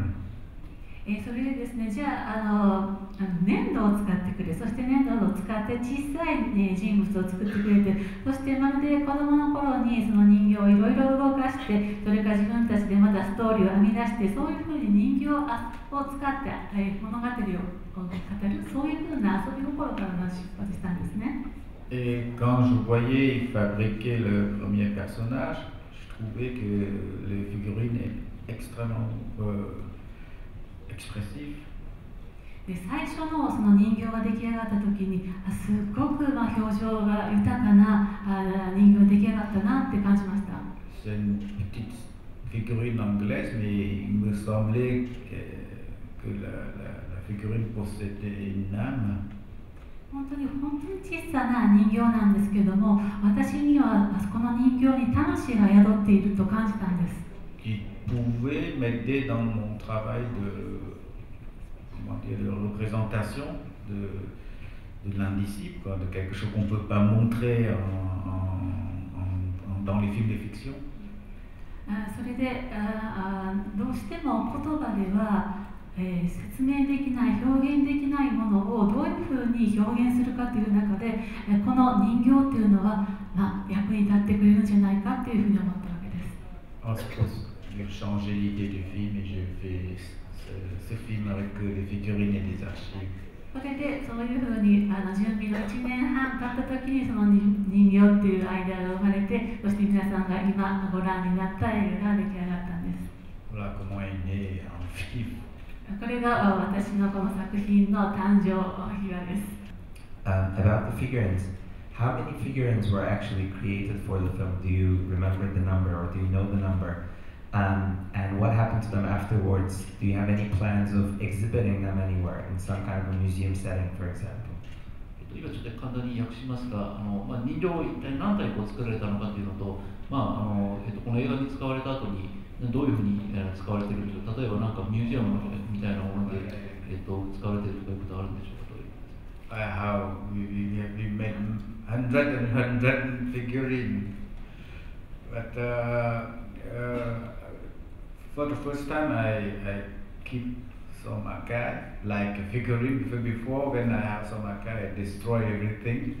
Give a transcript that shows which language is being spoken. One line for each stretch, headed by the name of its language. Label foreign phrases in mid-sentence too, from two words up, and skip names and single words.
Japanese: それでですね、じゃあ粘土を使ってくれ、そして粘土を使って小さい、人物を作ってくれて、そしてまるで子供の頃にその人形をいろいろ動かして、それから自分たちでまたストーリーを編み出して、そういうふうに人形を使って、物語を語る、そういうふうな遊び心から出発したんですね。
French: Et quand je voyais fabriquer le premier personnage, je trouvais que les figurines étaient extrêmement expressif.
Japanese: で最初のその人形が出来上がった時にすっごく表情が豊かな人形が出来上がったなって感じました。
French: C'est une petite figurine anglaise, mais il me semblait que la figurine possédait une âme.
Japanese: 本当に小さな人形なんですけども、私にはこの人形に魂が宿っていると感じたんです。
French: Qui pouvait m'aider dans mon travail de représentation de l'indicible, de quelque chose qu'on ne peut pas montrer dans les films de fiction.
Japanese: それでどうしても言葉では、説明できない、表現できないものをどういうふうに表現するかという中で、この人形というのは、役に立ってくれるんじゃないかというふうに思ったわけです。
French: J'ai changé l'idée du film et j'ai fait ce film avec des figurines et des archives.
Japanese: それでそういうふうに準備の1年半経った時にその人形っていうアイデアが生まれて、そして皆さんが今ご覧になった映画が出来上がったんです。
French: Voilà comment est né un film.
Japanese: これが私のこの作品の誕生秘話です。
English: About the figurines, how many figurines were actually created for the film? Do you remember the number or do you know the number? And what happened to them afterwards? Do you have any plans of exhibiting them anywhere in some kind of a museum setting, for example?
Japanese: 今ちょっと簡単に訳しますが、人形を一体何体作られたのかというのと、この映画に使われた後にどういうふうに使われているのか、例えばなんかミュージアムみたいなもので、使われているということはあるんでしょうか。
English: How we made 100 figurines, but for the first time I keep some archive, like a figurine. Before, when I have some archive, I destroy everything.